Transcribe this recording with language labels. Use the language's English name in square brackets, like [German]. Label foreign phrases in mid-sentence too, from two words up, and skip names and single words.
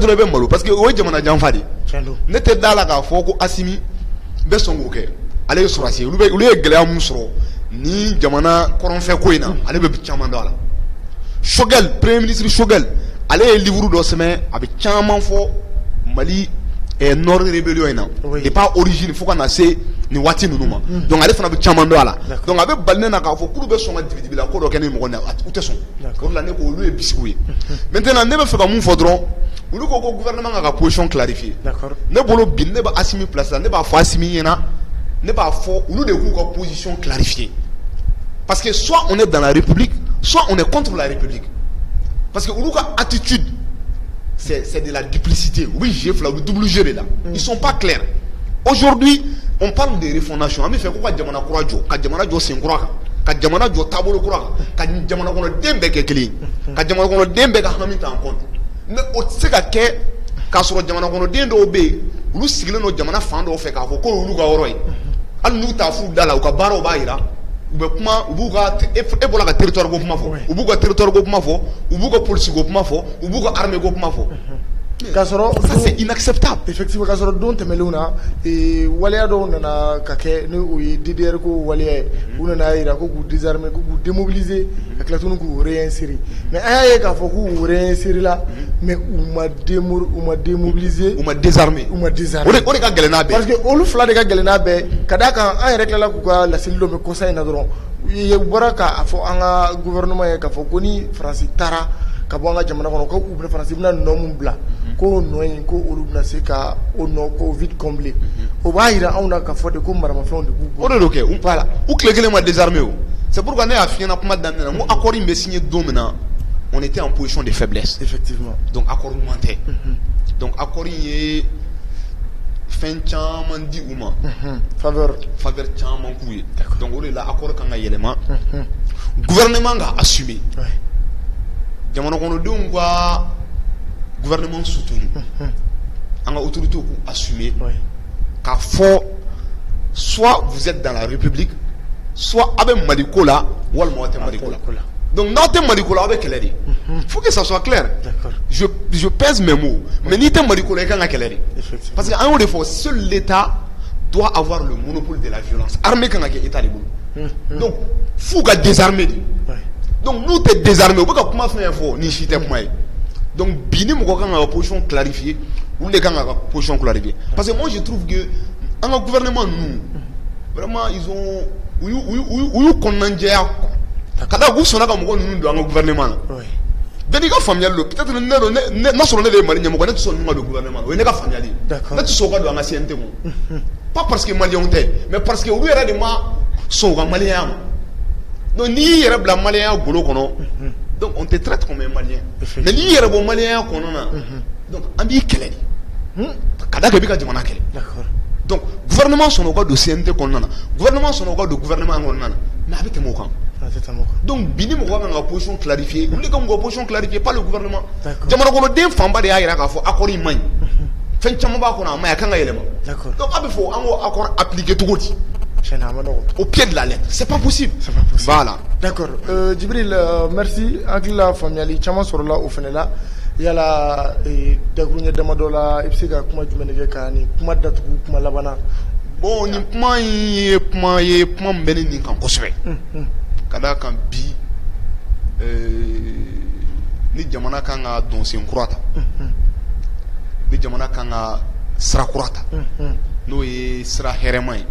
[Bambara] dɔrɔn i bɛ malo [French] parce que [Bambara] o ye jamana janfa de ne tɛ da la k'a fɔ ko Assimi bɛ sɔn k'o kɛ ale ye sɔrɔsi olu ye gɛlɛya mun sɔrɔ ni jamana kɔrɔnfɛ ko in na ale bɛ caman dɔn a la Choguel [French] premier ministre [Bambara] Choguel ale ye livre dɔ sɛbɛn a bɛ caman fɔ Mali [French] nord rébellion [Bambara] in na [French] de pas origine [Bambara] fo ka na se nin waati ninnu ma donc ale fana bɛ caman dɔn a la donc a bɛ bali ne na k'a fɔ k'olu bɛ sɔn ka dibi la ko dɔ kɛ ni mɔgɔ na u tɛ sɔn o de la ne ko olu ye bisigiw ye maintenant ne bɛ fɛ ka mun fɔ dɔrɔn olu ko ko gouvernement ka [French] position clarifier [Bambara] ne bolo bi ne bɛ Assimi place la ne b'a fɔ Assimi ɲɛna ne b'a fɔ olu de k'u ka [French] position clarifier parce que soit on est dans la République soit on est contre la République parce que [Bambara] olu ka attitude [French] c'est de la duplicité. Oui, j'ai fait le double jeu là. Ils sont pas clairs. Aujourd'hui, on parle de refondation. On me fait quoi [Bambara] Djamana Kouradio, Djamana Jo Senkouraka, ka jamana jɔ taabolo kura kan ka jamana kɔnɔ den bɛɛ kɛ kelen ka jamana kɔnɔ den bɛɛ ka hami ta [French] en compte mais [Bambara] o tɛ se ka kɛ k'a sɔrɔ jamana kɔnɔ den dɔw bɛ yen olu sigilen don jamana fan dɔw fɛ k'a fɔ ko olu ka yɔrɔ ye hali n'u t'a f'u da la u ka baaraw b'a jira u bɛ kuma u b'u ka e bɔra ka territoire ko kuma fɔ u b'u ka territoire ko kuma fɔ u b'u ka police ko kuma fɔ u b'u ka armée ko kuma fɔ k'a sɔrɔ [French] ça c'est inacceptable. [Bambara] Effectivement k'a sɔrɔ don tɛmɛnlenw na waleya dɔw nana ka kɛ ni o ye DDR ko waleya ye u nana jira ko k'u désarmer ko k'u démobiliser ka tila tuguni k'u réinsérer mais an y'a ye k'a fɔ k'u réinsérer la mais u ma démobiliser u ma désarmer u ma désarmer o de ka gɛlɛn n'a bɛɛ parce que olu fila de ka gɛlɛn n'a bɛɛ ka d'a kan an yɛrɛ tilala k'u ka laseli dɔ mɛn kɔsa in na dɔrɔn u bɔra k'a fɔ an ka gouvernement ye k'a fɔ ko ni Faransi taara ka bɔ an ka jamana kɔnɔ ko u bɛna Faransi bɛna nɔ min bila ko nɔ in ko olu bɛna se ka o nɔ ko [French] vide combler [Bambara] o b'a jira anw na k'a fɔ de ko maramafɛnw de b'u bolo o de do kɛ u tile kelen ma désarmer o [French] c'est pourquoi [Bambara] ne y'a f'i ɲɛna kuma daminɛ na n ko accord in bɛ signé don min na [French] on était en position de faiblesse [Bambara] effectivement donc accord ɲuman tɛ donc accord in ye fɛn caman di u ma faveur caman k'u ye donc o de la accord kan ka yɛlɛma gouvernement ka assumer jamana kɔnɔdenw ka [French] gouvernement soutenu [Bambara] an ka autorités k'u assumer k'a fɔ [French] soit vous êtes dans la République soit [Bambara] a bɛ Mali ko la walima aw tɛ Mali ko la donc n'aw tɛ Mali ko la aw bɛ kɛlɛ de [French] faut que ça soit clair. Je pèse mes mots mais [Bambara] n'i tɛ Mali ko la i kan ka kɛlɛ de [French] parce que [Bambara] an y'o de fɔ [French] seul l'État doit avoir le monopole de la violence armée [Bambara] kan ka kɛ État de bolo donc f'u ka désarmer de donc n'u tɛ désarmer u bɛ ka kuma fɛn fɔ ni si tɛ kuma ye donc bi ni mɔgɔ kan ka [French] position clarifier [Bambara] olu de kan ka [French] position clarifier parce que moi je trouve que [Bambara] an ka gouvernement ninnu [French] vraiment ils ont [Bambara] u y'u kɔnɔnajɛya ka da k'u sɔnna ka mɔgɔ ninnu don an ka gouvernement na bɛɛ n'i ka faamuyali don peut-être n'a sɔrɔ ne de ye Mali ɲɛmɔgɔ ne tɛ sɔn ninnu ka don gouvernement na o ye ne ka faamuyali ne tɛ sɔn u ka don an ka CNT kɔnɔ [French] pas parce que [Bambara] maliyɛnw tɛ [French] mais parce que [Bambara] olu yɛrɛ de ma sɔn u ka maliyɛnya ma donc n'i y'i yɛrɛ bila maliyɛnya golo kɔnɔ [French] donc on te traite comme un malien mais [Bambara] n'i yɛrɛ bɔ maliyɛnya kɔnɔ na donc an b'i kɛlɛ de ka da kɛ i bɛ ka jamana kɛlɛ donc gouvernement sɔnna u ka don CNT kɔnɔna na gouvernement sɔnna u ka don gouvernement kɔnɔna na mais a bɛ tɛmɛ o kan donc bi ni mɔgɔ kan ka [French] position clarifier olu de kan ka position clarifier pas le gouvernement [Bambara] jamana kɔnɔden fanba de y'a jira k'a fɔ accord in man ɲi fɛn caman b'a kɔnɔ a ma ɲi a kan ka yɛlɛma donc a bɛ fɔ an k'o accord appliquer cogo di [French] au pied de la lettre c'est pas possible voilà [Bambara] d'accord Djibril merci hakili la faamuyali caman sɔrɔla o fana la yala dakuruɲɛ damadɔ la i bɛ se ka kuma jumɛn de kɛ ka nin kuma datugu kuma laban na bon nin kuma in ye kuma min bɛ ne nin kan kosɛbɛ ka d'a kan bi ni jamana kan ka don sen kura ta ni jamana kan ka sira kura ta n'o ye sira hɛrɛma